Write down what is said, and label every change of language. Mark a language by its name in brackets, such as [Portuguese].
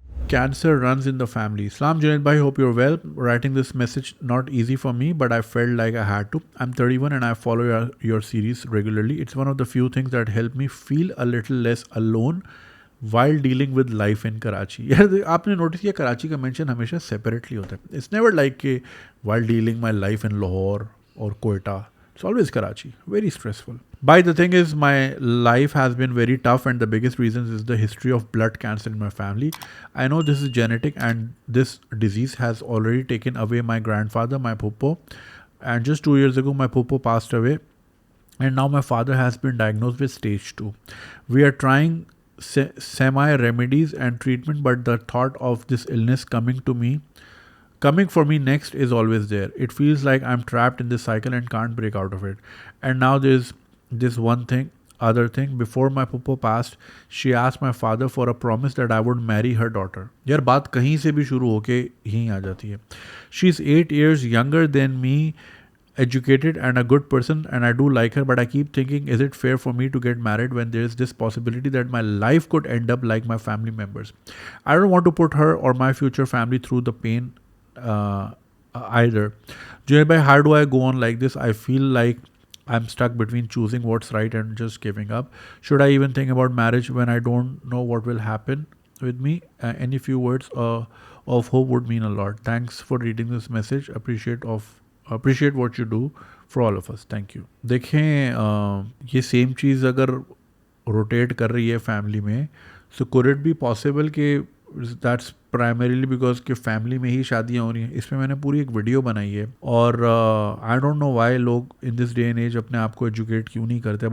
[English] cancer runs in the family. Islam Junaid bhai, hope you're well. Writing this message not easy for me, but I felt like I had to. I'm 31 and I follow your series regularly. It's one of the few things that help me feel a little less alone while dealing with life in Karachi. [Hindi] यार आपने notice किया कराची का mention हमेशा separately होता है. [English] It's never like कि while dealing my life in Lahore or Quetta. It's always Karachi. Very stressful. But the thing is, my life has been very tough, and the biggest reason is the history of blood cancer in my family. I know this is genetic, and this disease has already taken away my grandfather, my puppo. And just 2 years ago, my puppo passed away. And now my father has been diagnosed with stage 2. We are trying semi-remedies and treatment, but the thought of this illness coming for me next is always there. It feels like I'm trapped in this cycle and can't break out of it. And now there's this other thing. Before my puppo passed, she asked my father for a promise that I would marry her daughter. [Hindi] यार बात कहीं से भी शुरू होके यहीं आ जाती है. [English] She's 8 years younger than me, educated and a good person, and I do like her, but I keep thinking, is it fair for me to get married when there is this possibility that my life could end up like my family members? I don't want to put her or my future family through the pain either. Junaid bhai, how do I go on like this? I feel like I'm stuck between choosing what's right and just giving up. Should I even think about marriage when I don't know what will happen with me? Any few words of hope would mean a lot. Thanks for reading this message. Appreciate what you do for all of us. Thank you. [Hindi] देखें ये same चीज़ अगर rotate कर रही है family में, सो [English] could it be possible [Hindi] कि [English] that's primarily because [Hindi] कि family में ही शादियाँ हो रही हैं. इस पर मैंने पूरी एक वीडियो बनाई है, और [English] I don't know why [Hindi] लोग [English] in this day and age [Hindi] अपने आप को एजुकेट क्यों नहीं करते.